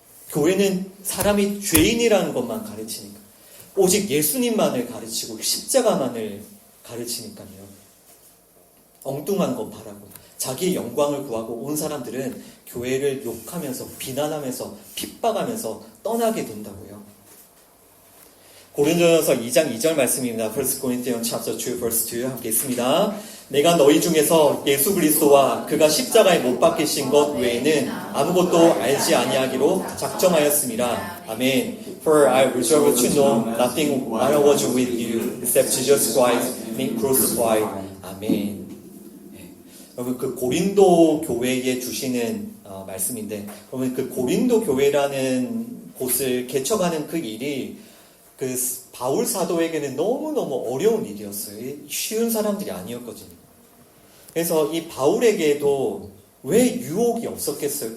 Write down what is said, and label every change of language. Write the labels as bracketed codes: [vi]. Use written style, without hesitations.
[ko] 교회는 사람이 죄인이라는 것만 가르치니까 오직 예수님만을 가르치고 십자가만을 가르치니까요. 엉뚱한 것 바라고 자기의 영광을 구하고 온 사람들은 교회를 욕하면서 비난하면서 핍박하면서 떠나게 된다고요. 고린도전서 2장 2절 말씀입니다. [en] 1 Corinthians chapter 2 verse 2 [ko] 함께 있습니다. 내가 너희 중에서 예수 그리스도와 그가 십자가에 못 박히신 것 외에는 아무것도 알지 아니하기로 작정하였습니다. 아멘. [en] For I resolve to know nothing while I was with you except Jesus Christ being crucified. [ko] 아멘. 여러분 그 고린도 교회에 주시는 말씀인데, 그러면 그 고린도 교회라는 곳을 개척하는 그 일이 그 바울 사도에게는 너무너무 어려운 일이었어요. 쉬운 사람들이 아니었거든요. 그래서 이 바울에게도 왜 유혹이 없었겠어요?